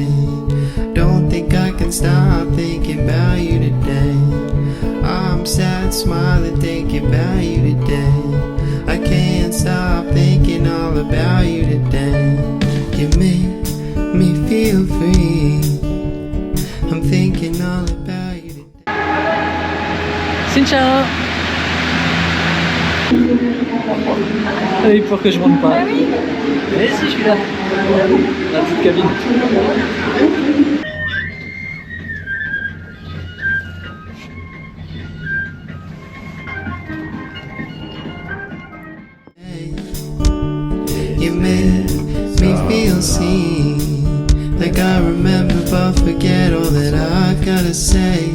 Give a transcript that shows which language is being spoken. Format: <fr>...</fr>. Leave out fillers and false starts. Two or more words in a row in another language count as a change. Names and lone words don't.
<en>Don't think I can stop thinking about you today. I'm sad, smiling, thinking about you today. I can't stop thinking all about you today. You make me feel free. I'm thinking all about you today.</en> <vi>Xin chào.</vi> <fr>Allez, pour que je monte pas. Ah oui. Mais si, je suis là. La petite cabine.</fr> <en>You make me feel seen, like I remember but forget all that I've gotta say.</en>